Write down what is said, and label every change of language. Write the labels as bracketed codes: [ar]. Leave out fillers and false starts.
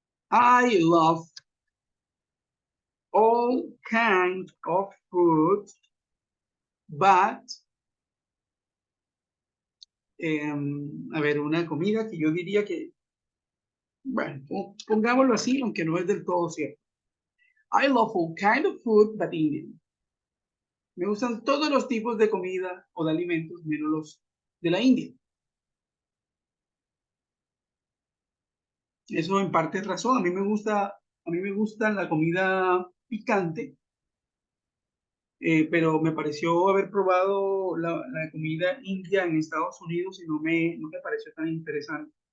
[en] I love all kinds of food, but [es] a ver, una comida que yo diría que, bueno, pongámoslo así, aunque no es del todo cierto. [en] I love all kinds of food, but Indian. [es] Me gustan todos los tipos de comida o de alimentos, menos los de la India. Eso en parte es razón. A mí me gusta la comida picante, pero me pareció haber probado la comida india en Estados Unidos y no me pareció tan interesante.